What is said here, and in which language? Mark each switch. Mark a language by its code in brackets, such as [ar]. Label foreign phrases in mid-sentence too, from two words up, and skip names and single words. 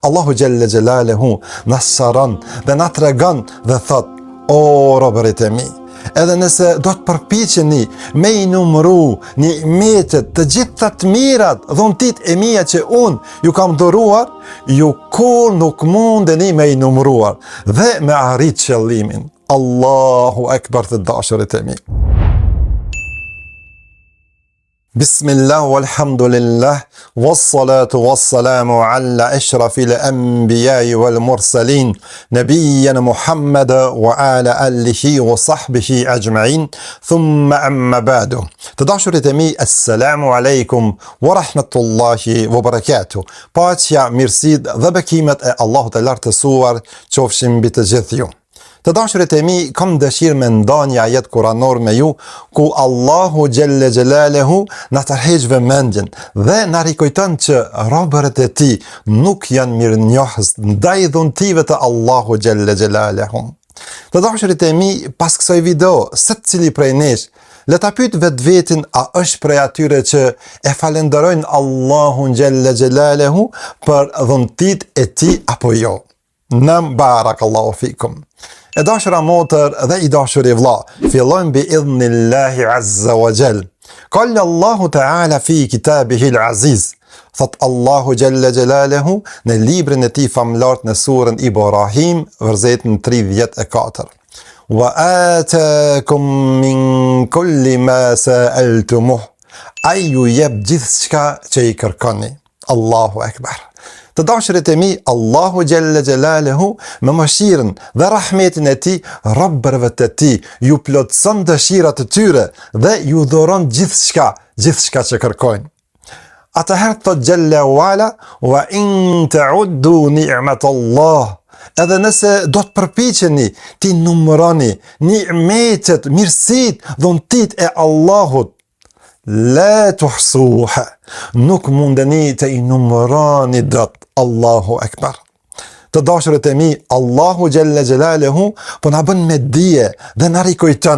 [ar] الله جل جلاله [sq] në sharon dhe në tregon dhe thot: o robërit e mi, edhe nëse do të përpiqeni me i numëru nimetet të gjitha të mirat, dhuntit e mia që unë ju kam dhuruar, ju kur nuk mundeni me i numëruar dhe me arrit qëllimin. [ar] الله أكبر, [sq] të dashurit e mi. [ar] بسم الله والحمد لله والصلاة والسلام على أشرف الأنبياء والمرسلين نبينا محمد وعلى آله وصحبه أجمعين ثم أما بعد. [sq] Të dashurit e mi, [ar] السلام عليكم ورحمة الله وبركاته. [sq] Paqja, mirësitë dhe bekimet e Allahut të lartësuar qofshin mbi të gjithë ju. Të dashurit e mi, kam dëshirë me nda një ajet kuranor me ju, ku [ar] الله جل جلاله [sq] na tërheq vëmendjen dhe na rikujton që robërit e tij nuk janë mirënjohës ndaj dhuntive të [ar] الله جل جلاله. [sq] Të dashurit e mi, pas kësaj video, secili prej nesh le ta pyet vetvetin, a është prej atyre që e falenderojnë Allahun [ar] جل جلاله [sq] për dhuntit e tij apo jo? [ar] نعم بارك الله فيكم. [sq] E dashura motër dhe i dashuri vlla, fillojmë [ar] بإذن الله عز وجل. قال الله تعالى في كتابه العزيز. [sq] Thot [ar] الله جل جلاله [sq] në librin e tij famlart në surën Ibrahim, versetin 34. [ar] وآتاكم من كل ما سألتموه. [sq] Ai ju jep gjithçka që i kërkoni. [ar] الله أكبر. [sq] Të dashurit e mi, [ar] الله جل جلاله [sq] me mëshirën dhe rahmetin e tij robërve të tij ju plotson dëshirat e tyre dhe ju dhuron gjithçka që kërkojnë. Atëherë thot [ar] جل وعلا وإن تعدوا نعمة الله. [sq] Edhe nëse do të përpiqeni ti numëroni nimetet, mirësitë, dhuntit e Allahut, [ar] لا تحصوها, [sq] nuk mundeni të i numëroni dot. [ar] الله أكبر. [sq] Të dashurit e mi, [ar] الله جل جلاله [sq] po na bën me dije dhe na rikujton.